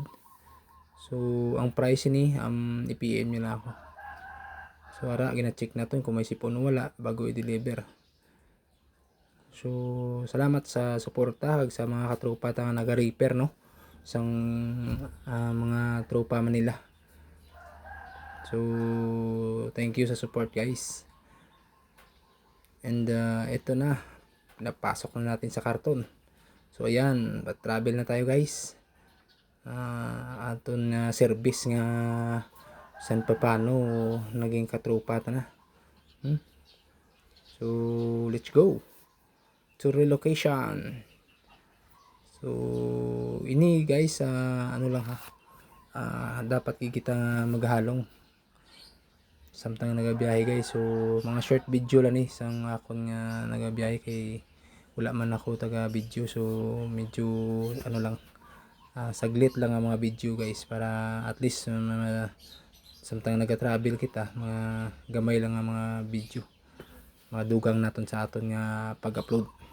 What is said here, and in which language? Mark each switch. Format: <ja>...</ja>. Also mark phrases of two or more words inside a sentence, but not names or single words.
<hil>So ang price ni i-PM niyo na ako. So ara gina-check naton kung may sipon o wala bago i-deliver. So salamat sa suporta kag sa mga katropa ta nga naga-repair no sang mga tropa Manila. So</hil> <en>thank you</en> <hil>sa support guys.</hil> <tl>And ito na, napasok na natin sa karton. So ayan, travel na tayo guys.</tl> <hil>Aton service nga san pa paano naging katropa ta na.</hil> <en>So let's go to relocation.</en> <hil>So ini guys, ano lang ha, dapat kita maghalong samtang nagabiyahe guys. So mga short video lang ni sang akon nga nagabiyahe kay wala man ako taga video. So medyo ano lang, saglit lang ang mga video guys para at least samtang naga-travel kita mga gamay lang ang mga video, mga dugang naton sa aton nga pag-upload.</hil>